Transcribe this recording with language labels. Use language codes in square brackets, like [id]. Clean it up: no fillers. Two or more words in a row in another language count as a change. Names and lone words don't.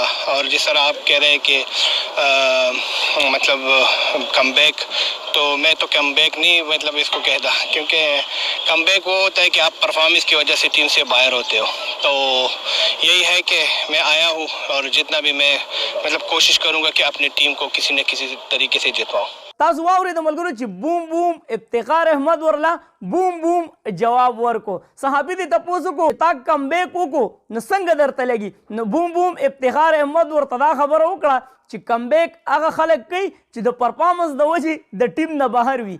[ur] اور جس طرح آپ کہہ رہے ہیں کہ مطلب کم بیک تو میں تو کم بیک نہیں مطلب اس کو کہتا کیونکہ کم بیک وہ ہوتا ہے کہ آپ پرفارمنس کی وجہ سے ٹیم سے باہر ہوتے ہو. تو یہی ہے کہ میں آیا ہوں اور جتنا بھی میں مطلب کوشش کروں گا کہ اپنی ٹیم کو کسی نہ کسی طریقے سے جتواؤں. [ps] تاسو واورئ ملګرو چې بوم بوم افتخار احمد ورله بوم بوم جواب ورکو. صحابي دې تپوس وکړو تا کمبیک وکړو نو څنګه درته لګي نو بوم بوم افتخار احمد ورته دا خبره وکړه چې کمبیک هغه خلک کوي چې د پرفارمنس د وجې د ټیم نه بهر وي.